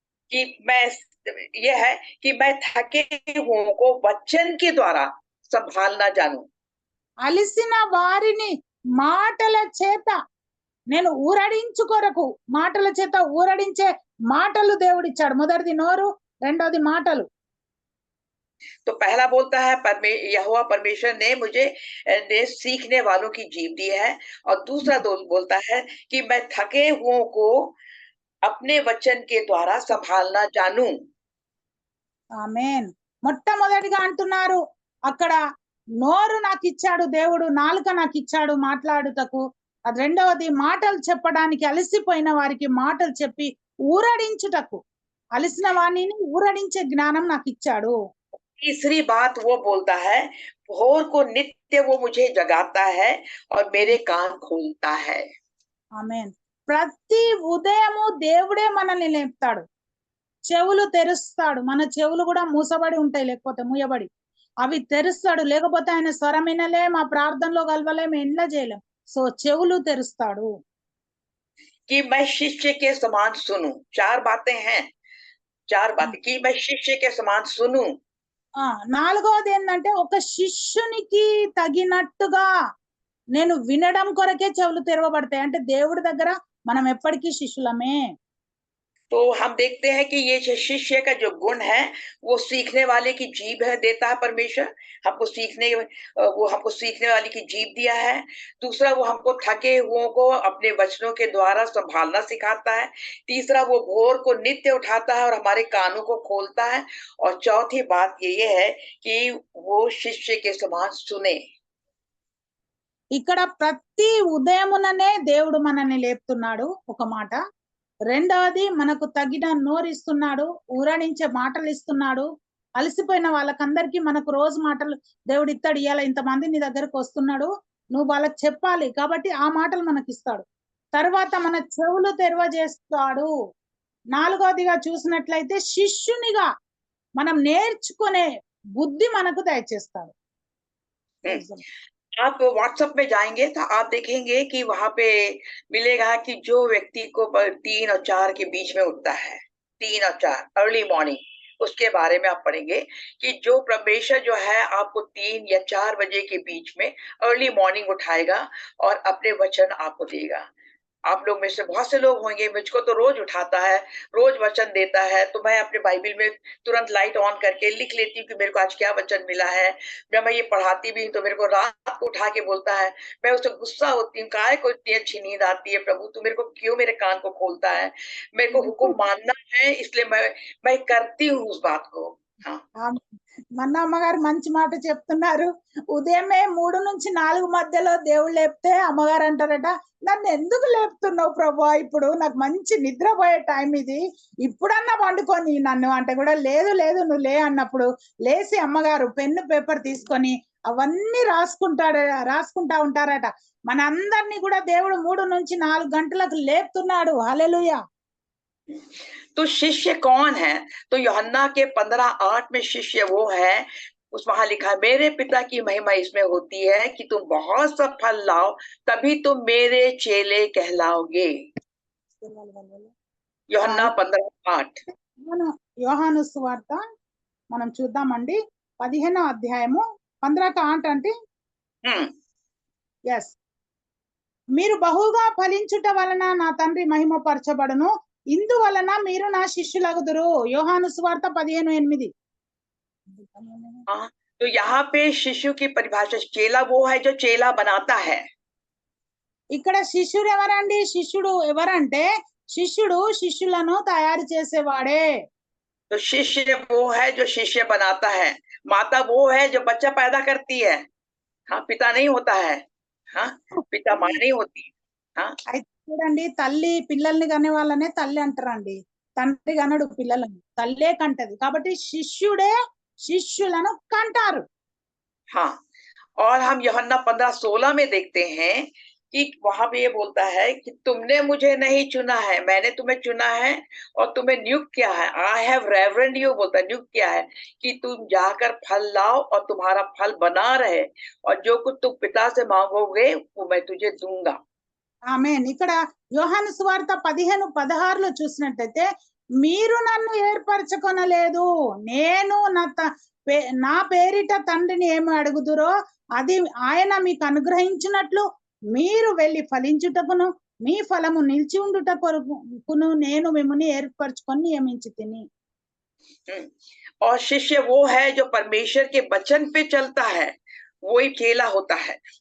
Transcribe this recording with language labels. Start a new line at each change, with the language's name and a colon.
Hindi: कि मैं ये है कि मैं थके हुओं को वचन के द्वारा संभालना जानूं।
Telugu: అలిసిన వారిని మాటల చేత నేను ఊరడించు కొరకు, మాటల చేత ఊరడించే మాటలు దేవుడిచ్చాడు. మొదటిది నోరు, రెండోది మాటలు.
Hindi: तो पहला बोलता है यहोवा परमेश्वर ने मुझे सीखने वालों की जीभ दी है। और दूसरा बोलता है कि मैं थके हुओं को अपने वचन के द्वारा संभालना जानूं।
Telugu: ఆమేన్. మొట్టమొదటిగా అంటున్నారు అక్కడ, నోరు నాకు ఇచ్చాడు దేవుడు, నాలుక నాకు ఇచ్చాడు మాట్లాడుటకు. అది రెండవది, మాటలు చెప్పడానికి అలసిపోయిన వారికి మాటలు చెప్పి ఊరడించుటకు, అలసిన వాణిని ఊరడించే జ్ఞానం నాకు ఇచ్చాడు.
Hindi: तीसरी बात वो बोलता है, भोर को नित्य वो मुझे जगाता है और मेरे कान खोलता है।
Telugu: ఆమేన్. ప్రతి ఉదయము దేవుడే మనల్ని లేపుతాడు, చెవులు తెరుస్తాడు. మన చెవులు కూడా మూసబడి ఉంటాయి, లేకపోతే మూయబడి, అవి తెరుస్తాడు. లేకపోతే ఆయన స్వరం వినలేం, ఆ ప్రార్థనలో కలవలేం, ఎండ్ల చేయలేం. సో చెవులు తెరుస్తాడు.
Hindi: कि मैं शिष्य के समान सुनूं। 4 बातें हैं, 4 बातें कि मैं शिष्य के समान सुनूं।
Telugu: నాలుగవది ఏంటంటే, ఒక శిష్యునికి తగినట్టుగా నేను వినడం కొరకే చెవులు తెరవబడతాయి. అంటే దేవుడి దగ్గర మనం ఎప్పటికీ శిష్యులమే.
Hindi: तो हम देखते हैं कि ये शिष्य का जो गुण है, वो सीखने वाले की जीभ है, देता है परमेश्वर हमको सीखने, वो हमको सीखने वाले की जीभ दिया है। दूसरा, वो हमको थके हुओं को अपने वचनों के द्वारा संभालना सिखाता है। तीसरा, वो भोर को नित्य उठाता है और हमारे कानों को खोलता है। और चौथी बात ये है कि वो शिष्य के समान सुने।
Telugu: ఇక్కడ ప్రతి ఉదయముననే దేవుడు మనల్ని లేపుతున్నాడు, ఒక మాట. రెండవది, మనకు తగిన నోరు ఇస్తున్నాడు, ఊరడించే మాటలు ఇస్తున్నాడు. అలసిపోయిన వాళ్ళకందరికీ మనకు రోజు మాటలు దేవుడు ఇస్తాడు, ఇవాళ ఇంతమంది నీ దగ్గరకు వస్తున్నాడు, నువ్వు వాళ్ళకి చెప్పాలి కాబట్టి ఆ మాటలు మనకి ఇస్తాడు. తర్వాత మన చెవులు తెరవజేస్తాడు. 4వదిగా చూసినట్లయితే శిష్యునిగా మనం నేర్చుకునే బుద్ధి మనకు దయచేస్తాడు.
Hindi: आप व्हाट्सएप में जाएंगे तो आप देखेंगे कि वहां पे मिलेगा कि जो व्यक्ति को 3 और 4 के बीच में उठता है, 3 और 4
English: early morning,
Hindi: उसके बारे में आप पढ़ेंगे कि जो परमेश्वर जो है आपको 3 या 4 बजे के बीच में अर्ली मॉर्निंग उठाएगा और अपने वचन आपको देगा। आप लोग में से बहुत से लोग होंगे, मुझको तो रोज उठाता है, रोज वचन देता है, तो मैं अपने बाइबल में तुरंत लाइट ऑन करके लिख लेती हूँ कि मेरे को आज क्या वचन मिला है। जब मैं ये पढ़ाती भी हूँ तो मेरे को रात को उठा के बोलता है, मैं उससे गुस्सा होती हूँ, काहे को इतनी अच्छी नींद आती है प्रभु, तू मेरे को क्यों मेरे कान को खोलता है, मेरे को हुक्म मानना है, इसलिए मैं करती हूँ उस बात को। हाँ,
Telugu: మన అమ్మగారు మంచి మాట చెప్తున్నారు. ఉదయమే 3 నుంచి 4 మధ్యలో దేవుడు లేపితే అమ్మగారు అంటారట, నన్ను ఎందుకు లేపుతున్నావు ప్రభా, ఇప్పుడు నాకు మంచి నిద్రపోయే టైం ఇది, ఇప్పుడన్నా పండుకొని నన్ను అంటే కూడా లేదు లేదు నువ్వు లే అన్నప్పుడు లేచి అమ్మగారు పెన్ను పేపర్ తీసుకొని అవన్నీ రాసుకుంటా ఉంటారట. మనందరినీ కూడా దేవుడు 3 నుంచి 4 గంటలకు లేపుతున్నాడు. హల్లెలూయా.
Hindi: तो शिष्य कौन है? तो यूहन्ना के 15:8 में शिष्य वो है, उस वहां लिखा है, मेरे पिता की महिमा इसमें होती है कि तुम बहुत सा फल लाओ, तभी तुम मेरे चेले कहलाओगे।
Telugu: యూహన్నా 15:8. యోహాను సువార్త మనం చూద్దామండి. 15వ అధ్యాయము 15:8 అంటే ఎస్, మీరు బహుగా ఫలించుట వలన నా తండ్రి మహిమపరచబడును, ఇందువలన మీరు నా శిష్యులగుదురు. యోహాను సువార్త 15:8.
Hindi: तो यहाँ पे शिशु की परिभाषा, चेला वो है जो चेला बनाता है।
Telugu: ఇక్కడ శిష్యుడు ఎవరండి? శిష్యుడు ఎవరంటే శిష్యుడు శిష్యులను తయారు చేసేవాడే.
Hindi: तो शिष्य वो है जो शिष्य बनाता है। माता वो है जो बच्चा पैदा करती है। हाँ, पिता नहीं होता है। हाँ, पिता माँ नहीं होती। हाँ,
Telugu: అయితే చూడండి, తల్లి పిల్లల్ని కనే వాళ్ళనే తల్లి అంటారండి, తండ్రి కనడు పిల్లలను, తల్లే కంటది. కాబట్టి శిష్యుడే శిష్యులను కంటారు.
Hindi: हाँ, और हम यूहन्ना 15:16 में देखते हैं कि वहां पे ये बोलता है कि तुमने मुझे नहीं चुना है, मैंने तुम्हें चुना है और तुम्हें नियुक्त किया है।
English: I have reverend you,
Hindi: बोलता है, नियुक्त किया है कि तुम जाकर फल लाओ और तुम्हारा फल बना रहे, और जो कुछ तुम पिता से मांगोगे वो मैं तुझे दूंगा।
Telugu: ఆమేన్. ఇక్కడ యోహాను సువార్త 15:16లో చూసినట్టయితే, మీరు నన్ను ఏర్పరచుకొనలేదు, నేను నా పేరిట తండ్రిని ఏమి అడుగుదురో అది ఆయన మీకు అనుగ్రహించినట్లు మీరు వెళ్ళి ఫలించుటకును మీ ఫలము నిలిచి ఉండుట కొరకును నేను మిమ్మల్ని ఏర్పరచుకొని నియమించి తిని.
Hindi: और शिष्य वो है जो परमेश्वर के वचन पे चलता है, वो ही चेला होता है।